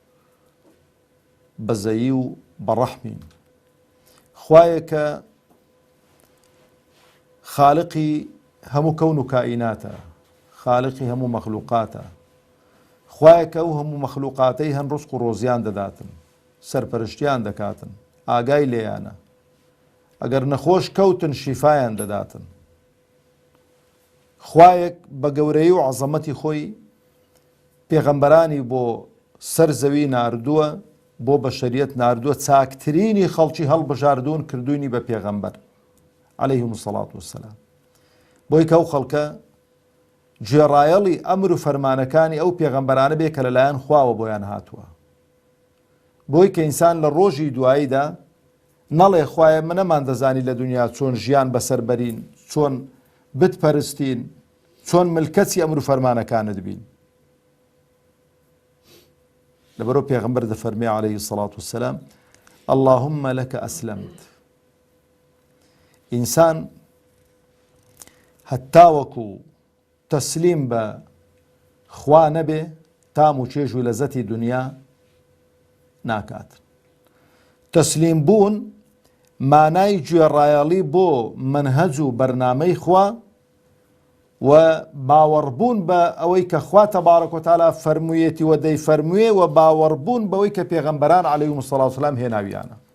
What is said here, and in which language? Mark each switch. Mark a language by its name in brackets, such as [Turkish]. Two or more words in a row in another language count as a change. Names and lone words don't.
[Central Kurdish] بەزەیی و بەڕەحمین، خوایە کە خالقی هەموو کەون و کائیناتە، خالقی هەموو مەخلوقاتە، خوایە کە ئەو هەموو مەخلوقاتەی هەن ڕزق و ڕۆزیان دەداتن، سەرپەرشتیان دەکاتن، ئاگای لێیانە، ئەگەر نەخۆش کەوتن شیفایان دەداتن. خوایەک بە گەورەی و عەزەمەتی خۆی پێغەمبەرانی بۆ سەر زەوی ناردووە، بۆ بەشەریەت ناردووە، چاکترینی خەڵکی هەڵبژاردوون کردوونی بە پێغەمبەر [Arabic] عليهم الصلاة والسلام، [Central Kurdish] بۆی کە ئەو خەڵکە گوێڕایەڵی ئەمر و فەرمانەکانی ئەو پێغەمبەرانە بێ کە لەلایەن خواوە بۆیان هاتووە، بۆی کە ئینسان لە ڕۆژی دواییدا نەڵێ خوایە من نەمان دەزانی لە دنیا چۆن ژیان بەسەر بەرین، چۆن بتپەرستین، چۆن ملکەتی ئەمر و فەرمانەکانت بین. لەبەرەوە پێغەمبەر دەفەرمێ [Arabic] عليه الصلاة والسلام: اللهم لك أسلمت. [Central Kurdish] ئینسان هەتاوەکو تەسلیم بە خوا نەبێ، تام و چێژ و لەزەتی دنیا ناکات. تەسلیم بوون مانای گوێڕایەڵی بۆ منهەج و بەرنامەی خوا، و باوەڕبوون بە ئەوەی کە خوا [Arabic] تەبارەک وتەعالا [Central Kurdish] فەرموویەتی و دەیفەرموێ، و باوەڕبوون بەوەی کە پێغەمبەران [Arabic] عەلەیهیم السەڵات وسەلام [Central Kurdish] هێناویانە.